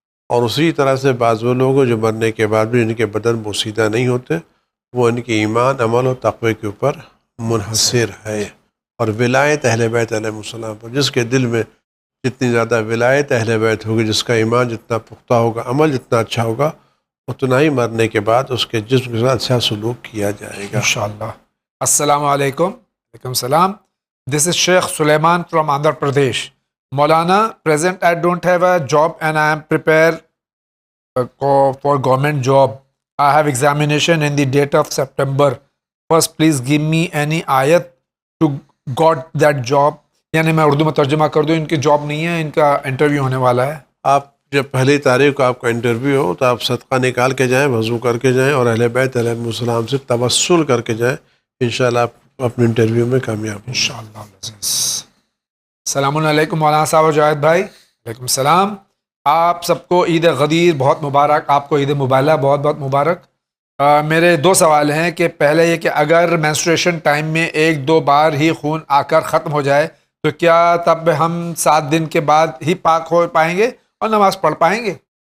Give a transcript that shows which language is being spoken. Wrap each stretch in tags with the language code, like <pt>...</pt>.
<ur>اور اسی طرح سے بعض وہ لوگ جو مرنے کے بعد بھی ان کے بدن بوسیدہ نہیں ہوتے، وہ ان کے ایمان، عمل و تقوی کے اوپر منحصر ہے۔ اور ولایت اہل بیت علیہ السلام پر، جس کے دل میں جتنی زیادہ ولایت اہل بیت ہوگی، جس کا ایمان جتنا پختہ ہوگا، عمل جتنا اچھا ہوگا، اتنا ہی مرنے کے بعد اس کے جسم کے ساتھ اچھا سلوک کیا جائے گا انشاءاللہ۔ السلام علیکم۔ وعلیکم السلام۔</ur> <en>This is Sheikh Sulaiman from Andhra Pradesh. Maulana, present I don't have a job and I am prepared for government job. I have examination in the date of September. First, please give me any ayat to got that job.</en> <ur>یعنی میں اردو میں ترجمہ کر دوں، ان کی job نہیں ہے، ان کا انٹرویو ہونے والا ہے۔ آپ جب پہلی تاریخ کو آپ کا انٹرویو ہو تو آپ صدقہ نکال کے جائیں، وضو کر کے جائیں، اور اہل بیت علیہ السلام سے توسل کر کے جائیں، انشاءاللہ آپ اپنے انٹرویو میں کامیاب ہوں۔ انشاءاللہ العزیز۔ السلام علیکم مولانا صاحب و جاوید بھائی۔ وعلیکم السلام۔ آپ سب کو عید غدیر بہت مبارک، آپ کو عید مبالہ بہت بہت مبارک۔ میرے دو سوال ہیں کہ پہلے یہ کہ اگر مینسٹریشن ٹائم میں ایک دو بار ہی خون آ کر ختم ہو جائے تو کیا تب ہم 7 دن کے بعد ہی پاک ہو پائیں گے اور نماز پڑھ پائیں گے؟</ur>